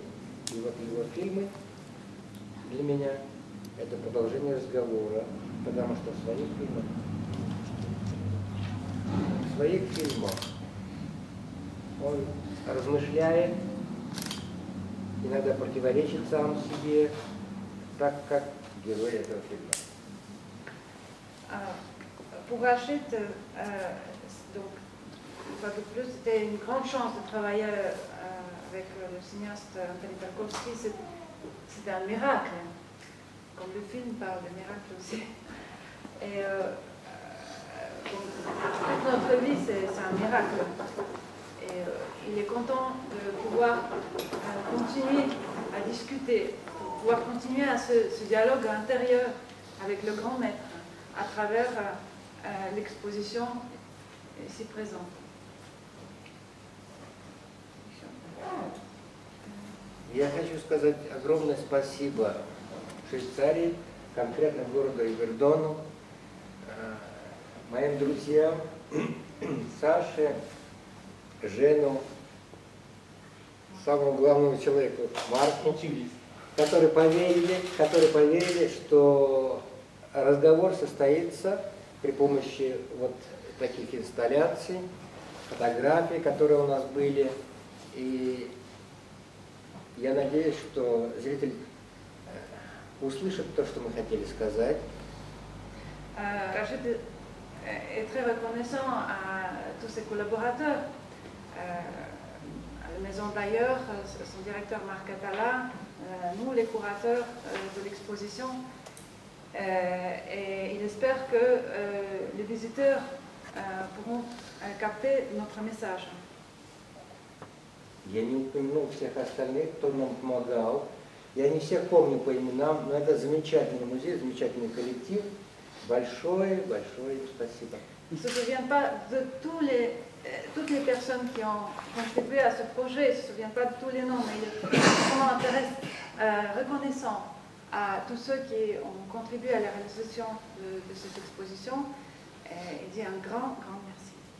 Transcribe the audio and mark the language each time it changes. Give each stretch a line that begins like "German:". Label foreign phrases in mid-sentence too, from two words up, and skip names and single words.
Russian: И вот его фильмы для меня это продолжение разговора, потому что в своих фильмах он размышляет, иногда противоречит сам себе, так как герой этого фильма.
French: Pour Rachid, donc, une fois de plus, c'était une grande chance de travailler avec le cinéaste Andrei Tarkovsky. C'était un miracle, comme le film parle de miracle aussi. Et toute notre vie, c'est un miracle. Et il est content de pouvoir continuer à discuter, de pouvoir continuer à ce dialogue intérieur avec le grand maître à travers l'exposition ici présente.
Russian: Я хочу сказать огромное спасибо Швейцарии, конкретно городу Ивердону, моим друзьям, Саше, Жену, самому главному человеку Марку, которые поверили, что разговор состоится при помощи вот таких инсталляций, фотографий, которые у нас были. И я надеюсь, что зритель услышит то, что мы хотели сказать.
French: Rachid est très reconnaissant à tous ses collaborateurs, la maison d'ailleurs, son directeur Marc Atala, nous les curateurs de l'exposition, et il espère que les visiteurs pourront capter notre message.
Russian: Я не упомянул всех остальных, кто нам помогал. Я не всех помню по именам, но это замечательный музей, замечательный коллектив. Большое им спасибо.
French: Il ne se souvient pas de toutes les personnes qui ont contribué à ce projet, il ne se souvient pas de tous les noms, mais il est vraiment reconnaissant à tous ceux qui ont contribué à la réalisation de cette exposition. Et il dit un grand merci.